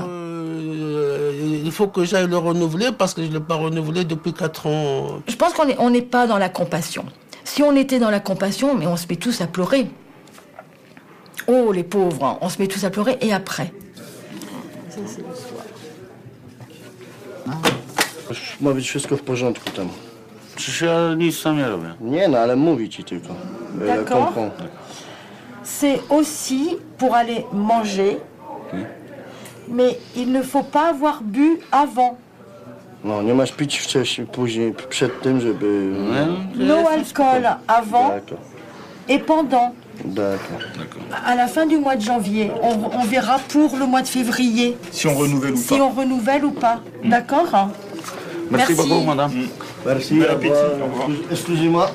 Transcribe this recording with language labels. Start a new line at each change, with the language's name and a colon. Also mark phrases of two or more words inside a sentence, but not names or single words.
French: Il faut que j'aille le renouveler parce que je ne l'ai pas renouvelé depuis 4 ans. Je pense qu'on n'est pas dans la compassion. Si on était dans la compassion, mais on se met tous à pleurer. Oh, les pauvres, on se met tous à pleurer, et après? Ça, c'est l'histoire.
Polish: Ma być wszystko w porządku tam. Przecież ja nic tam nie robię. Nie, no ale mówi ci tylko.
French: D'accord. C'est aussi pour aller manger, mais il ne faut pas avoir bu avant.
Polish: No, nie masz pić wcześniej, później, przed tym, żeby...
French: No alcool avant D'accord, et pendant. d'accord. À la fin du mois de janvier, on verra pour le mois de février. Si on renouvelle ou Si on renouvelle ou pas. D'accord? Merci beaucoup, madame. Merci, Bon appétit. Au revoir. Excusez-moi.